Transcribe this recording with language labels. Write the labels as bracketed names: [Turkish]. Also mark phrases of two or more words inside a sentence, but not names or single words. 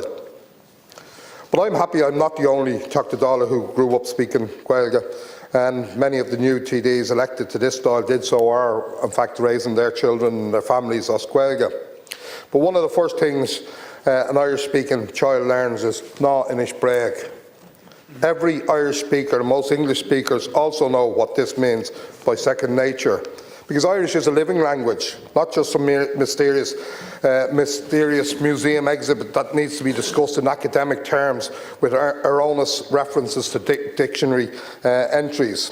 [English] But I'm happy I'm not the only [Irish] Teachta Dála [English] who grew up speaking Gaelga, and many of the new TDs elected to this Dáil did so, are in fact raising their children and their families Oscuelga. But one of the first things an Irish-speaking child learns is [Irish] ná inis brag. [English] Every Irish speaker, and most English speakers, also know what this means by second nature. Because Irish is a living language, not just some mysterious museum exhibit that needs to be discussed in academic terms with erroneous references to dictionary entries.